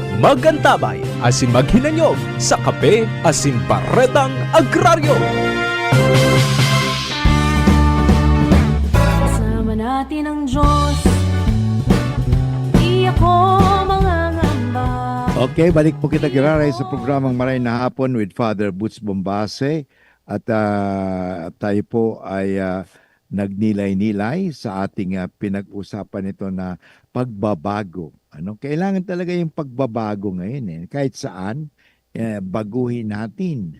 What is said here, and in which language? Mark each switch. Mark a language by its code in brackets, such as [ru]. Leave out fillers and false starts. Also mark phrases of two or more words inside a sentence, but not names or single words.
[bik] Magantabay asin maghinanyog sa kape asin baretang agraryo. [tl] Natin ang Diyos, di ako mangangamba. [bik] Okay, balik po kita giraray sa programang Maray na Hapon with Father Butch Bombase. [tl] At tayo po ay nagnilay-nilay sa ating pinag-usapan ito na pagbabago. Kailangan talaga yung pagbabago ngayon. Kahit saan, baguhin natin.